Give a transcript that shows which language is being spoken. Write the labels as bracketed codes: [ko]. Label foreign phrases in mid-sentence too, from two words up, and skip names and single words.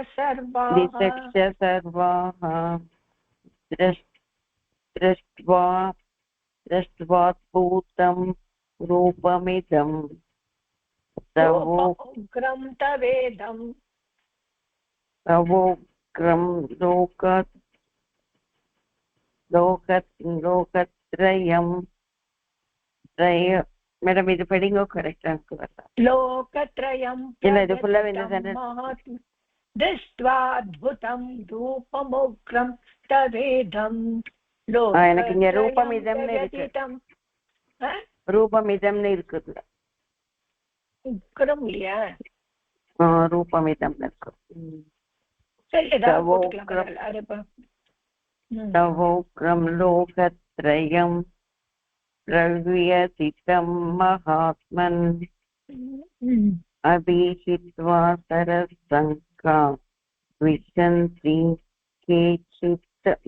[sa] सर्वाः दृष्ट्वाद्भुतं रूपमिदं तवोग्रं [ta] लोकत्रयं மேடம் இது படிங்கோ கரெக்டா [sa] लोकत्रयं दृष्ट्वाद्भुतं रूपमुग्रं तवेदं [ta] எனக்கு இங்க ரூபமிதம்னு இருக்கு ரூபமிதம்னு இருக்குது உக்கரம் இல்லையா? ரூபமிதம் இருக்கும். சரி, ஏதாவது போட்டுக்கலாம், பரவாயில்ல. அது இப்போ [sa] तवोग्रं लोकत्रयं प्रव्यथितं महात्मन् अभिहित्वा सरसङ्का विशन्ति केचित्